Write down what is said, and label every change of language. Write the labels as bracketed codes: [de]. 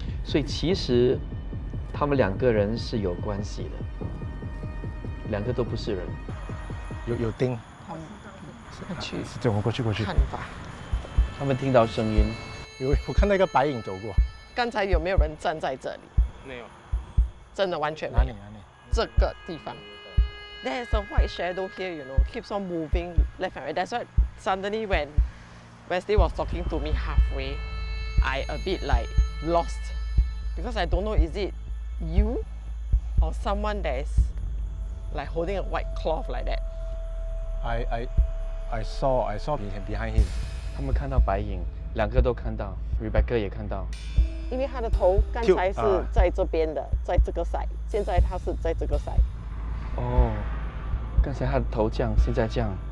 [zh] 所以其实他们2个人是有关系的，2个都不是人。有钉。去走，我过去。看吧。他们听到声音。我看到一个白影走过。刚才有没有人站在这里？没有。真的完全没有。哪里？这个地方。 [en] There's a white shadow here, you know, keeps on moving left and right. That's why suddenly when Wesley was talking to me halfway, I a bit like lost because I don't know is it you or someone that's like holding a white cloth like that. I saw behind him. [zh] 他们看到白影，2个都看到 ，Rebecca 也看到。因为他的头刚才是在这边的，在这个 side， 现在他是在这个 side。哦，刚才他的头这样，现在这样。